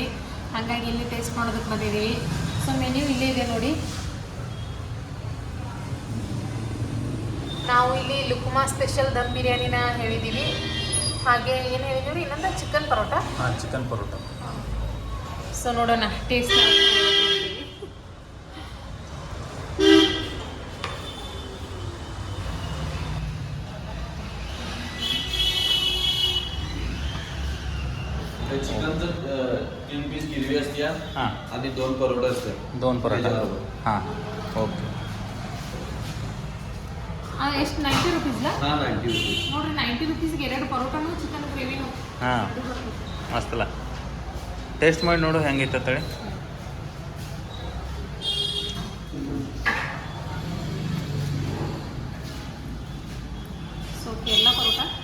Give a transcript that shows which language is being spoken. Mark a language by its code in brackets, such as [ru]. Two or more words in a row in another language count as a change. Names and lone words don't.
[kn] ಹಾಗಾಗಿ ಇಲ್ಲಿ ಟೇಸ್ಟ್ ಮಾಡೋದಕ್ಕೆ ಬಂದಿದ್ದೀವಿ. [en] so menu [kn] ಇಲ್ಲೇ ಇದೆ ನೋಡಿ. ನಾವು ಇಲ್ಲಿ ಲುಕ್ಮಾ ಸ್ಪೆಷಲ್ ದಮ್ ಬಿರಿಯಾನಿನ ಹೇಳಿದ್ದೀವಿ. ಹಾಗೆ ಏನು ಹೇಳಿದ್ದೀವಿ ಇನ್ನೊಂದು ಚಿಕನ್ ಪರೋಟ. ಚಿಕನ್ ಪರೋಟ. ಸೊ ನೋಡೋಣ ಟೇಸ್ಟ್. [mr] चिकनचं 3 पीस गिरवी असते आणि 2 परोठा असतात. 2 परोठा. हां, [kn] ಓಕೆ. ಎಷ್ಟು 90 ರುಪೀಸ್ಲಾ? [mr] 90 रुपीस. [kn] ನೋಡ್ರಿ 90 ರುಪೀಸ್ಗೆ 2 ಪರೋಟಾನು ಚಿಕನ್ ಗ್ರೇವಿನೂ. ಹಾಂ, ಮಸ್ತಲ್ಲ. ಟೇಸ್ಟ್ ಮಾಡಿ ನೋಡು ಹೆಂಗೈತೆ ಅಂತೇಳಿ. ಸೊ ಕೇರಳ ಪರೋಟ.